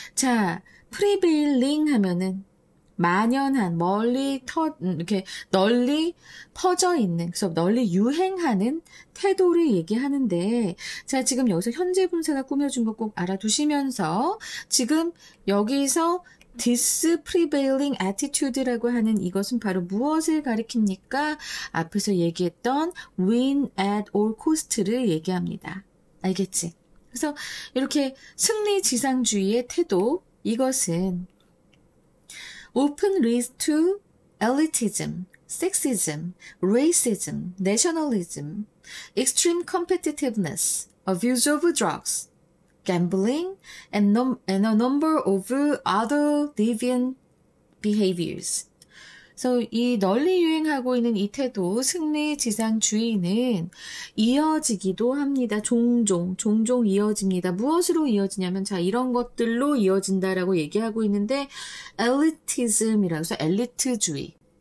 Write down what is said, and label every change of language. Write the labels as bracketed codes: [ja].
[ko] 자, prevailing 하면은 만연한, 이렇게 널리 퍼져 있는, 그래서 널리 유행하는 태도를 얘기하는데, 자, 지금 여기서 현재 분사가 꾸며준 거 꼭 알아두시면서, 지금 여기서 [en] this prevailing attitude [ko] 라고 하는 이것은 바로 무엇을 가리킵니까? 앞에서 얘기했던 [en] win at all cost [ko] 를 얘기합니다. 알겠지? 그래서 이렇게 승리 지상주의의 태도, 이것은 [en] often leads to elitism, sexism, racism, nationalism, extreme competitiveness, abuse of drugs, gambling, and a number of other deviant behaviors. [ko] 그래서 이 널리 유행하고 있는 이 태도, 승리 지상주의는 이어지기도 합니다. 종종 이어집니다. 무엇으로 이어지냐면, 자, 이런 것들로 이어진다라고 얘기하고 있는데, 엘리티즘이라고 해서 엘리트주의.